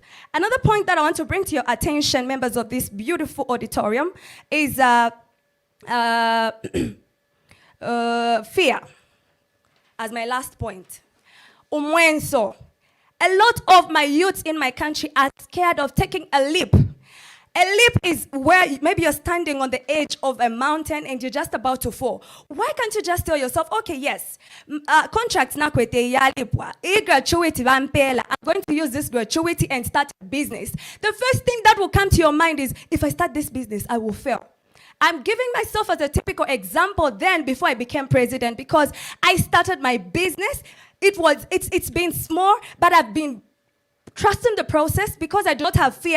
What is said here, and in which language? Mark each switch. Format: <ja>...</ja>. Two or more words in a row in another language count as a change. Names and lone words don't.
<en>Another point that I want to bring to your attention, members of this beautiful auditorium, is fear, as my last point. Umwenso. A lot of my youths in my country are scared of taking a leap. A leap is where maybe you're standing on the edge of a mountain and you're just about to fall. Why can't you just tell yourself, okay, yes, contracts</en> <bem>na kwete ya lipwa. Gratuity vampela.</bem> <en>I'm going to use this gratuity and start a business. The first thing that will come to your mind is, if I start this business, I will fail. I'm giving myself as a typical example then before I became president, because I started my business. It's been small, but I've been trusting the process because I don't have fear.</en>